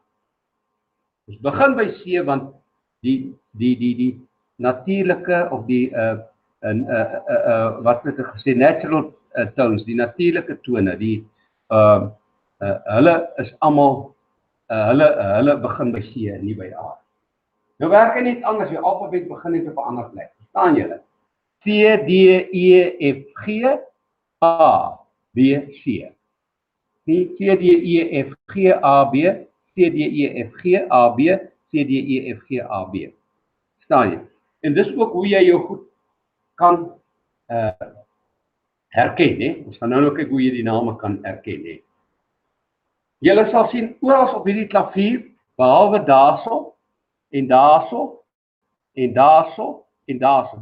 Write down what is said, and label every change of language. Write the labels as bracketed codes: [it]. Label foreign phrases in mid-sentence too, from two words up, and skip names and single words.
[af] Ons begin by C want die natuurlike of die wat het ek gesê, [en] natural tones, [af] die natuurlike tone, hulle is almal hulle begin by C en nie by A. Nou werk hy net anders, jou alfabet begin net op 'n ander plek. Verstaan julle? C, D, E, F, G, A, B, C. C, D, E, F, G, A, B, C, D, E, F, G, A, B, C, D, E, F, G, A, B. Verstaan jy? En dis ook hoe jy jou goed kan herken, né? Ons gaan nou kyk hoe jy die name kan herken, né? Julle sal sien oral op hierdie klavier, behalwe daarso en daarso en daarso en daarso.